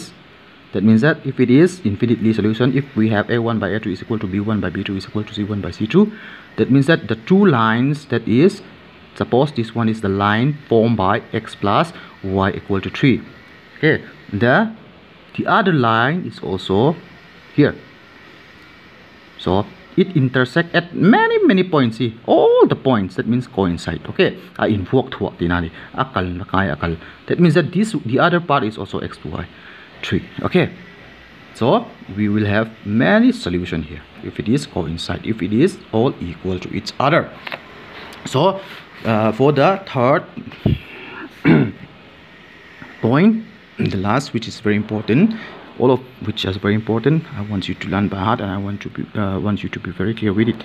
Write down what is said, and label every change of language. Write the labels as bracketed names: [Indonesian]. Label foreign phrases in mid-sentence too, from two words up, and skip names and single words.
[English] That means that if it is infinitely solution, if we have A1 by A2 is equal to B1 by B2 is equal to C1 by C2, that means that the two lines, that is, suppose this one is the line formed by x plus y equal to 3. Okay, the other line is also here. So it intersect at many points. See, all the points, that means coincide. Okay, I invoke to dinani akal nakai akal. That means that the other part is also x to y 3. Okay, so we will have many solution here if it is coincide, if it is all equal to each other. So for the third point, the last, which is very important, all of which is very important, I want you to learn by heart, and I want you to be very clear with it.